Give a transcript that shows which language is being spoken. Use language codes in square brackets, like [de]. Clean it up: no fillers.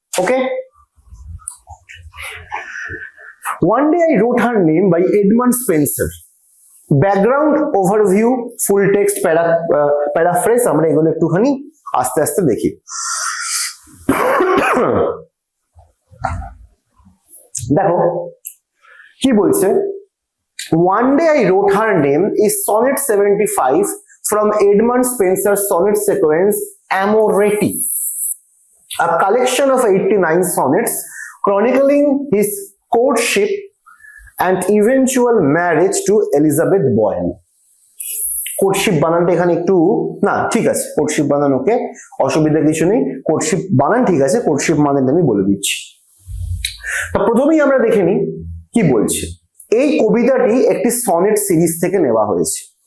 [bn] Okay, [en] One Day I Wrote Her Name by Edmund Spencer. Background overview, full text paraphrase [bn] আমরা এগুলো একটুখানি আস্তে আস্তে দেখি। দেখো কি বলছে। [en] One Day I Wrote Her Name is sonnet 75 from Edmund Spencer's sonnet sequence Amoretti, a collection of 89 sonnets chronicling his courtship and eventual marriage to Elizabeth Boyle. [bn] কোর্টশিপ বানানটা এখানে একটু না, ঠিক আছে, কোর্টশিপ বানান ওকে, অসুবিধা কিছু নেই, কোর্টশিপ বানান ঠিক আছে, কোর্টশিপ মানেটা আমি বলে দিচ্ছি। তা প্রথমেই আমরা দেখে নিই কি বলছে। এই কবিতাটি একটি সনেট সিরিজ থেকে নেওয়া হয়েছে।